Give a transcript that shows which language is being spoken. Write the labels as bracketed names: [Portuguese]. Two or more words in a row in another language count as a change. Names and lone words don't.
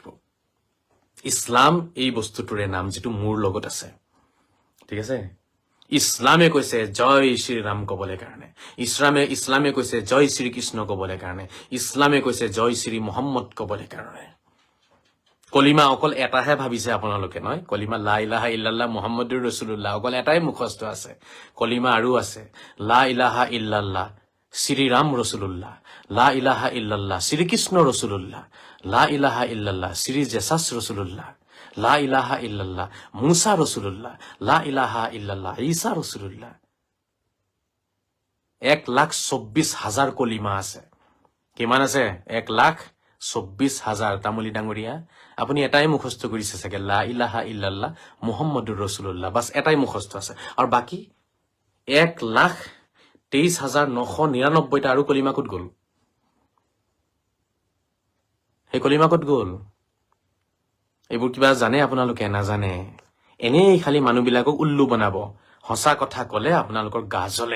[Assamese] ইছলাম এই বস্তুটোৰে নাম, যিটো মোৰ লগত আছে। ঠিক আছে, ইছলামে কৈছে জয় শ্ৰীৰাম কবলৈ কাৰণে, ইছলামে কৈছে জয় শ্ৰীকৃষ্ণ কবলৈ কাৰণে, ইছলামে কৈছে জয় শ্ৰী মহম্মদ কবলৈ কাৰণে। কলিমা অকল এটাহে ভাবিছে আপোনালোকে, নহয়? কলিমা [Arabic] لا إله إلا الله محمد رسول الله [Assamese] অকল এটাই মুখস্থ আছে। কলিমা আৰু আছে, [Arabic] لا إله إلا الله শ্ৰীৰাম رسول الله، لا إله إلا الله শ্ৰীকৃষ্ণ رسول الله، لا إله إلا الله শ্ৰী জেছাছ رسول الله, لا إله إلا الله موسى رسول الله، لا إله إلا الله عيسى رسول الله. [Assamese] 1,24,000 কলিমা আছে। কিমান আছে? 1,24,000। তামুলী ডাঙৰীয়া, আপুনি এটাই মুখস্থ কৰিছে চাগে, [Arabic] لا إله إلا الله محمد رسول الله, [Assamese] বাছ এটাই মুখস্থ আছে। আৰু বাকী 1,23,999টা আৰু কলিমা ক'ত গ'ল? সেই কলিমা ক'ত গ'ল? এইবোৰ কিবা জানে আপোনালোকে? নাজানে। এনেই খালি মানুহবিলাকক উল্লু বনাব। সঁচা কথা কলে আপোনালোকৰ গা জ্বলে।